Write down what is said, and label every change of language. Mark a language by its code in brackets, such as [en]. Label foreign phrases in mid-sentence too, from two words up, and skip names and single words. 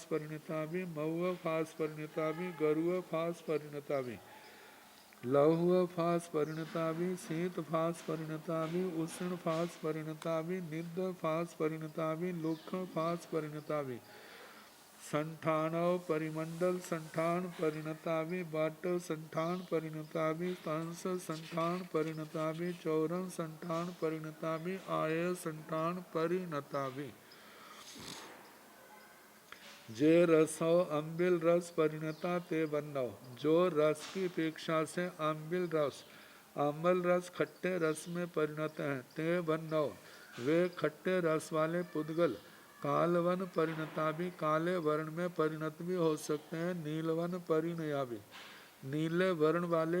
[pka] परिणता भी मऊआ फास परिणता भी गरुआ फास परिणता भी लहुआ फास परिणता भी शीत फास परिणता भी उष्ण फास परिणता भी निद्ध फास परिणता भी लुख फास परिणता भी संठानव परिमंडल संठान परिणता भी बाट संठान परिणता भी कंस संठान परिणता भी चौरन संठान परिणता भी आय संठान परिणता भी जे रसो अम्बिल रस परिणता ते वन्नव [hi] जो रस की अपेक्षा से अम्बिल रस अम्बल रस खट्टे रस में परिणत हैं, [pka] ते वन्नव [hi] वे खट्टे रस वाले पुद्गल [pka] कालवन परिणता भी [hi] काले वर्ण में परिणत भी हो सकते हैं, [pka] नीलवन परिणया भी [hi] नीले वर्ण वाले